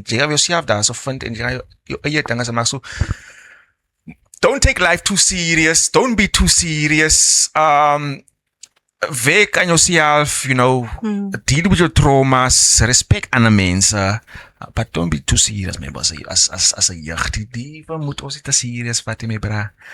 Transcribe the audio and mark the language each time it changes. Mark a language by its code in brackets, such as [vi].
[af] Jy gaan jouself daar so vind en jy gaan jou eie dinges maak so. [en] Don't take life too serious. Don't be too serious. [af] Werk aan [en] yourself, deal with your traumas, respect [af] ander mense, [en] but don't be too serious, my boss. [af] As 'n jeug, die moet ons nie te serious vat, my bra.